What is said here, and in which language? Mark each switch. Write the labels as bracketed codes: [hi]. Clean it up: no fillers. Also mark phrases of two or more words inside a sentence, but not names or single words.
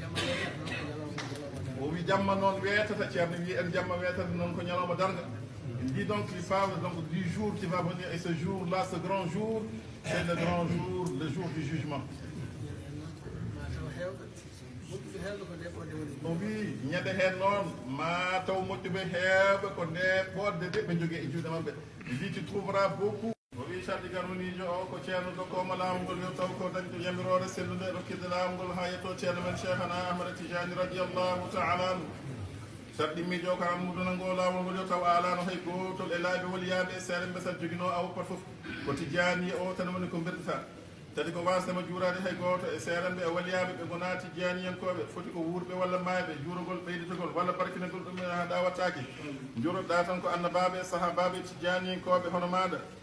[fr] Il dit donc, il parle donc du jour qui va venir, et ce jour-là, ce grand jour, c'est le grand jour, le jour du jugement. Oui, il y a des il dit tu trouveras beaucoup. Oui, [ff] sarɗi miijo ko ammuduno ngo laawol ngol yo taw alano hay gotol e laabi woliyaɓe e seere mbesat joguino awo pat fof ko tijani o tan woni ko bertata tadi ko wasdema juurade hay goto e seeremɓe e waliyaɓe ɓe gona tijaniyankoɓe foti ko wuurɓe walla mayɓe juurogol ɓeyditogol walla barkinagol ɗum ha ɗawattaki juuroɗa tan ko annabaɓe e sahabaɓe tijaniyankoɓe hono maɗa